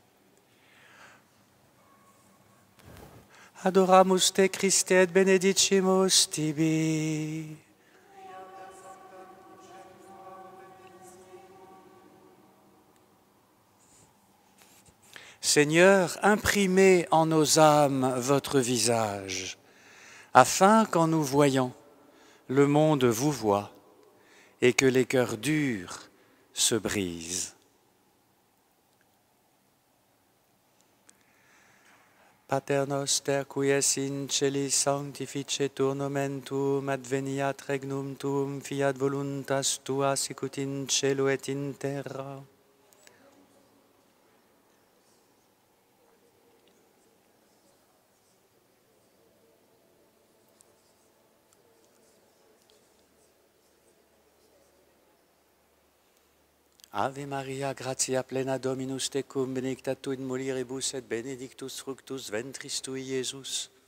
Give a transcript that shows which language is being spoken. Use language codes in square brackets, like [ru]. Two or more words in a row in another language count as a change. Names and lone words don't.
[la] Adoramus te Christe et benedicimus tibi. [fr] Seigneur, imprimez en nos âmes votre visage, afin qu'en nous voyant, le monde vous voit et que les cœurs durs se brisent. [la] Pater noster qui es in celis sanctificetur nomen tuum, adveniat regnum tuum, fiat voluntas tua sicut in cielo et in terra. Ave Maria, gratia plena Dominus tecum, benedicta tu in mulieribus et benedictus fructus ventris tui, Iesus.